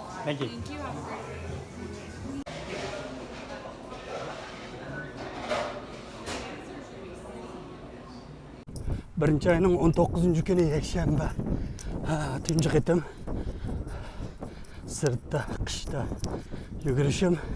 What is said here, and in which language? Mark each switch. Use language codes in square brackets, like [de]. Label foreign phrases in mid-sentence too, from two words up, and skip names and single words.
[en] Thank you. Thank you. Have a great day. [uz] Birinchi ayning 19 kuni yakshanba. Tunji qitim sirtda qishda yugurishim.